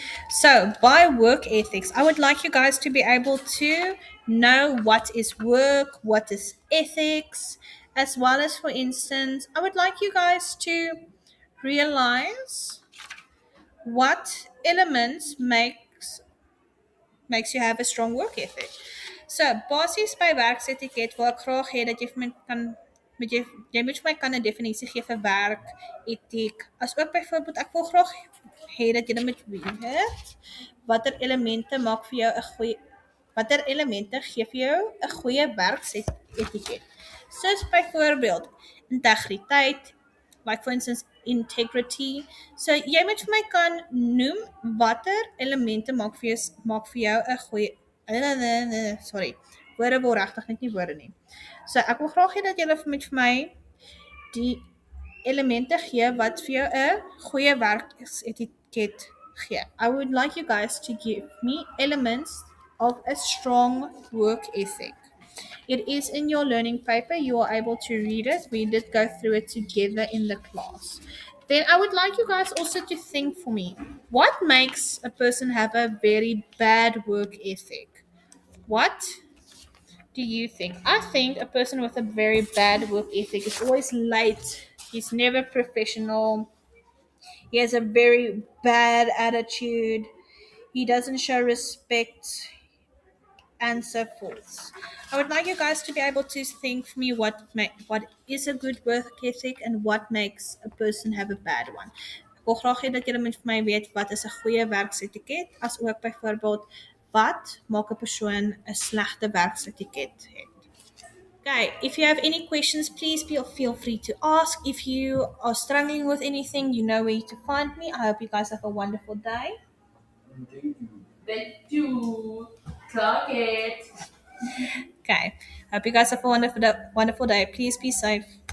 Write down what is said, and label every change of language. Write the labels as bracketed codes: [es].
[en] So by work ethics, I would like you guys to be able to know what is work, what is ethics, as well as, for instance, I would like you guys to realize what elements makes makes you have a strong work ethic. [af] So, basies by werksetiket waar ek graag hê dat jy vir my kan met jy moet vir my kan 'n definisie gee vir werk etiek. Asook byvoorbeeld ek wil graag hê dat jy moet weet watter elemente maak vir jou 'n goeie watter elemente gee vir jou 'n goeie werksetiket. Soos byvoorbeeld integriteit, [en] like for instance integrity. [af] So jy moet vir my kan noem watter elemente maak vir jou 'n goeie sorry. Woorde word regtig net nie woorde nie. So ek wil graag hê dat jy vir my die elemente gee wat vir jou 'n goeie werksetiket gee. [en] I would like you guys to give me elements of a strong work ethic. It is in your learning paper. You are able to read it. We did go through it together in the class. Then I would like you guys also to think for me. What makes a person have a very bad work ethic? What do you think? I think a person with a very bad work ethic is always late. He's never professional. He has a very bad attitude. He doesn't show respect and so forth. I would like you guys to be able to think for me what is a good work ethic and what makes a person have a bad one. [af] Ek wil graag hê dat julle moet vir my weet wat is 'n goeie werksetiket, as ook byvoorbeeld wat maak 'n persoon 'n slegte werksetiket het. [en] Okay, if you have any questions, please feel free to ask. If you are struggling with anything, you know where to find me. I hope you guys have a wonderful day. Thank you. Clock it. Okay, I hope you guys have a wonderful day. Please be safe.